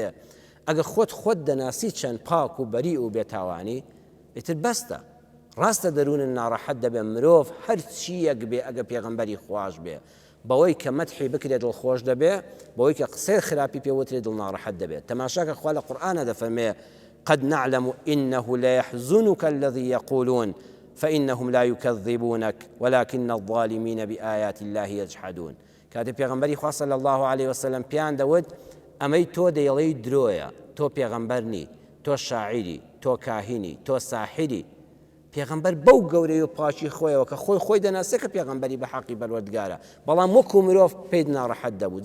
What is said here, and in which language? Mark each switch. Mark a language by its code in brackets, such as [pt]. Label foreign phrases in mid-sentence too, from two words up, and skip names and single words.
[ckb] ئەگە خۆت دەناسی چەند پاک و بەری و بێتاوانی ئیتر بەستە. ڕاستە دەروونن ناڕەحەت دەبێ مرۆڤ هەر چیەک بێ ئەگە پێغەمبەری خواش بێ، بەوەی کە مەدحی بکرێت دڵخۆش دەبێ، بەوەی کە قسەی خراپی پێوترێت دڵ ناڕەحەت دەبێت. تەماشاکە خوا لە قورئانە دەفەرمێ [ar] قد نعلم إنه ليحزنك الذي يقولون فإنهم لا يكذبونك ولكن الظالمين بآيات الله يجحدون. [ckb] کاتێ پێغەمبەری خوا [ar] صلی الله عليه وسلم [ckb] پیان دەوت ئەمەی تۆ دەیڵێی درۆیە، تۆ پێغەمبەر نی، تۆ شاعیری، تۆ کاهینی، تۆ ساحری. پێغەمبەر بەو گەورەی و پاچی خۆیەوە کە خۆی دەناسێ کە پێغەمبەری بە حەقی بەروەردگارە، بەڵام وەکو مرۆڤ پێی ناڕەحەت دەبوو.